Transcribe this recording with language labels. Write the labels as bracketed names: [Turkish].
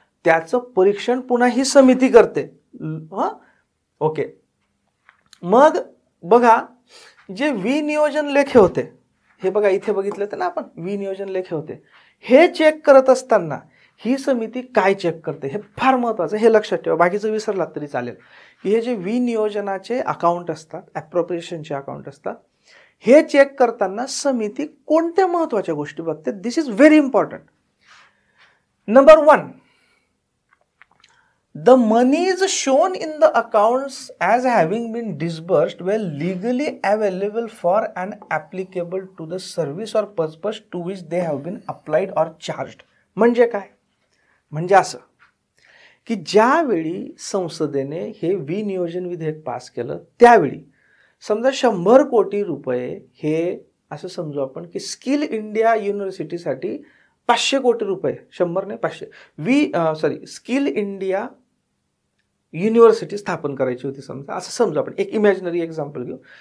[Marathi] त्याचं परीक्षण पुन्हा ही समिती करते. ओके, मग बघा जे विनियोजन लेखे होते, हे बघा इथे बघितलं तर ना आपण, विनियोजन लेखे होते, हे चेक करत असताना ही समिती काय चेक करते हे फार महत्त्वाचं, हे लक्षात ठेवा. बाकीचं विसरलात तरी चालेल की हे जे विनियोजनाचे अकाउंट असतात, ॲप्रोप्रिएशनचे अकाउंट असतात, हे चेक करताना समिती कोणत्या महत्त्वाच्या गोष्टी बघते. [English] This is very important. Number 1, the monies shown in the accounts as having been disbursed were legally available for and applicable to the service or purpose to which they have been applied or charged. [Marathi] म्हणजे काय, म्हणजे असं की ज्यावेळी संसदेने हे विनियोजन विधेयक पास केलं त्यावेळी समजा 100 कोटी रुपये हे असं समजू आपण की स्किल इंडिया युनिव्हर्सिटीसाठी 500 कोटी रुपये, 100 नाही 500, स्किल इंडिया युनिव्हर्सिटी स्थापन करायची होती समजा, असं समजू आपण, एक इमॅजिनरी एक्झाम्पल घेऊ.